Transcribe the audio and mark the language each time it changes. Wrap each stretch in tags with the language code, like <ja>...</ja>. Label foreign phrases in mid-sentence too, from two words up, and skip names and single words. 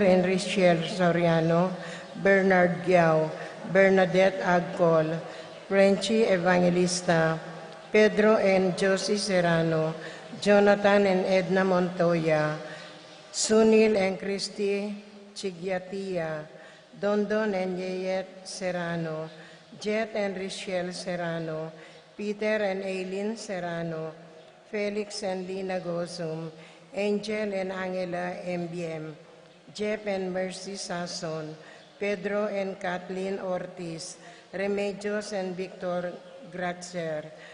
<en>and Richelle Soriano, Bernard Giao, Bernadette Agcol, Frenchie Evangelista, Pedro and Josie Serrano, Jonathan and Edna Montoya, Sunil and Christy Chigiatia, Dondon and Yeyet Serrano, Jet and Richelle Serrano, Peter and Aileen Serrano, Felix and Lina Gosum, Angel and Angela MBM, Jeff and Mercy Sason, Pedro and Kathleen Ortiz, Remedios and Victor Gratzer,</en>